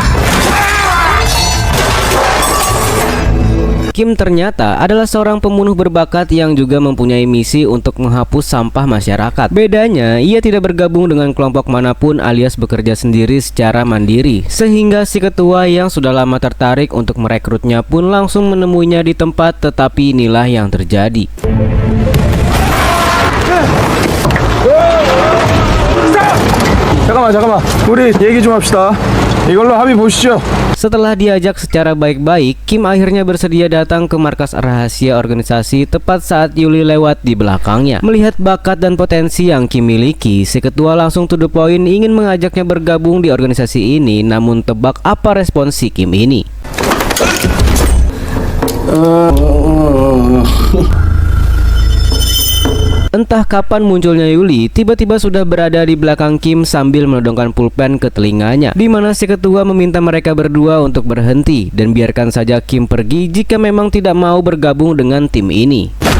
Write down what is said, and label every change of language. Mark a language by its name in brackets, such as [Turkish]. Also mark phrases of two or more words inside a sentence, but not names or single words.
[Indonesian] Kim ternyata adalah seorang pembunuh berbakat yang juga mempunyai misi untuk menghapus sampah masyarakat. Bedanya, ia tidak bergabung dengan kelompok manapun alias bekerja sendiri secara mandiri, sehingga si ketua yang sudah lama tertarik untuk merekrutnya pun langsung menemuinya di tempat, tetapi inilah yang terjadi. [Korean] 잠깐만. 우리 얘기 좀 합시다. 이걸로 합의 보시죠. [Indonesian] Setelah diajak secara baik-baik, Kim akhirnya bersedia datang ke markas rahasia organisasi tepat saat Yuli lewat di belakangnya. Melihat bakat dan potensi yang Kim miliki, si ketua langsung [English] to the point [Indonesian] ingin mengajaknya bergabung di organisasi ini. Namun tebak apa respons si Kim ini? Entah kapan munculnya Yuli, tiba-tiba sudah berada di belakang Kim sambil menodongkan pulpen ke telinganya, di mana si ketua meminta mereka berdua untuk berhenti dan biarkan saja Kim pergi jika memang tidak mau bergabung dengan tim ini.